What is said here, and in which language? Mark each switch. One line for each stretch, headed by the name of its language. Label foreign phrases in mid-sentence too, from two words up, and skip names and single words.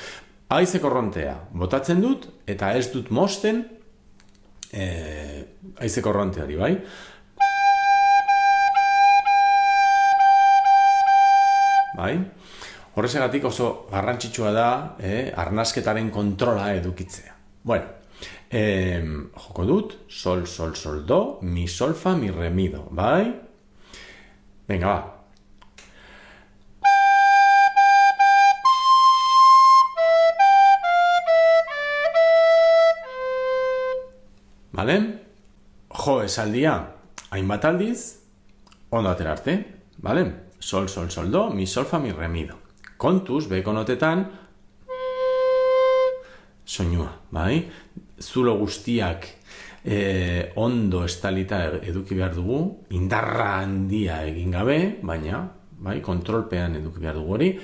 Basque: Haize korrontea botatzen dut eta ez dut mosten haize korronteari, bai? Bai? Horrexegatik oso garrantzitsua da arnasketaren kontrola edukitzea. Bueno, joko dut, sol, sol, sol, do, mi, sol, fa, mi, re, mi, do, bai?
Spanish: Venga, va. Vale?
Basque: Jo esaldia, hainbat aldiz, ondo atera arte, vale? Sol, sol, sol, do, mi, sol, fa, mi, re, mi, do. Kontuz, beko notetan, soinua, bai? Zulo guztiak ondo estalita eduki behar dugu, indarra handia egin gabe, baina, bai, kontrolpean eduki behar dugu hori.